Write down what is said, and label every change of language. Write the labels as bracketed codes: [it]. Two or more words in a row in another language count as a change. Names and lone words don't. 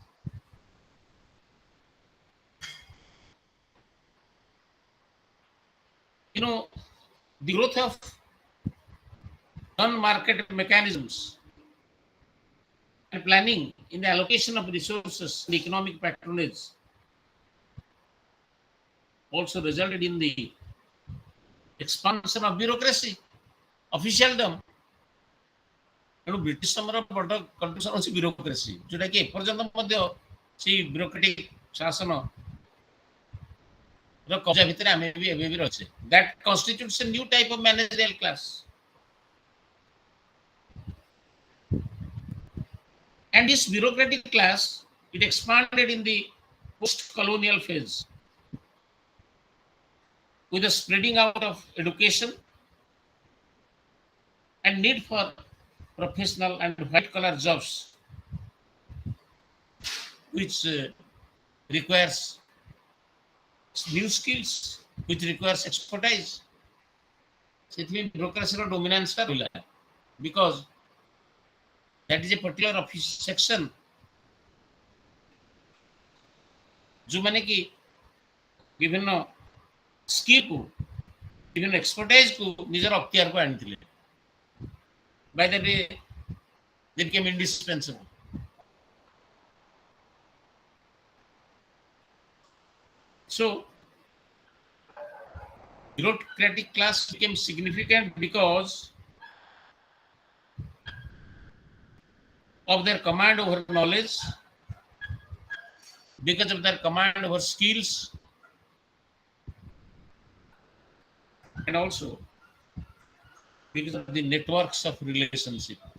[en] The growth of non-market mechanisms and planning in the allocation of resources and economic patronage also resulted in the expansion of bureaucracy, officialdom. [or] ତେଣୁ ବ୍ରିଟିଶ ସମୟର ବଡ଼ କଣ୍ଟ୍ରିବ୍ୟୁସନ ହେଉଛି ବ୍ୟୁରୋକ୍ରେସି, ଯୋଉଟାକି ଏପର୍ଯ୍ୟନ୍ତ ମଧ୍ୟ ସେଇ ବ୍ୟୁରୋକ୍ରାଟିକ ଶାସନର କବ୍ଜା ଭିତରେ ଆମେ ବି ଏବେ ବି ଅଛେ. [en] That constitutes a new type of managerial class. And this bureaucratic class, it expanded in the post-colonial phase with the spreading out of education and need for professional and white-collar jobs, which requires new skills, which requires expertise. [or] ସେଥିପାଇଁ [en] bureaucracyର dominanceଟା [or] ରହିଲା, [en] because that is a particular office section [or] ଯୋଉମାନେ କି ବିଭିନ୍ନ ସ୍କିଲ୍କୁ, ବିଭିନ୍ନ ଏକ୍ସପର୍ଟାଇଜକୁ ନିଜର ଅକ୍ତିଆରକୁ ଆଣିଥିଲେ. [en] By the way, they became indispensable. So, bureaucratic class became significant because of their command over knowledge, because of their command over skills, and also because of the networks of relationship.